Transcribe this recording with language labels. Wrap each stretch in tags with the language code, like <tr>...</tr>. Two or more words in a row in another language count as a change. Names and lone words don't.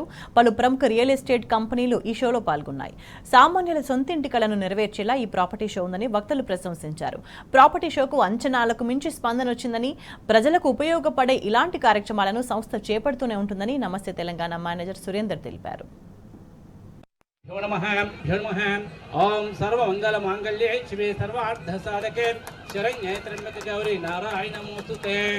<te>పలు ప్రముఖ</te> <en>real estate companies</en> <te>ఈ షోలో పాల్గొన్నాయి. సామాన్యుల సొంతింటి కలను నెరవేర్చేలా ఈ</te> <en>property show</en> <te>ఉందని వక్తలు ప్రశంసించారు.</te> <en>property showకు</en> <te>అంచనాలకు మించి స్పందన వచ్చిందని, ప్రజలకు ఉపయోగపడే ఇలాంటి కార్యక్రమాలను సంస్థ చేపడుతూనే ఉంటుందని నమస్తే తెలంగాణ మేనేజర్ సురేందర్ తెలిపారు.</te> <sa>ओम सर्वमंगल मांगल्ये शिवे सर्वार्थ साधके शरण्ये त्र्यंबके गौरी नारायण नमोस्तुते।</sa>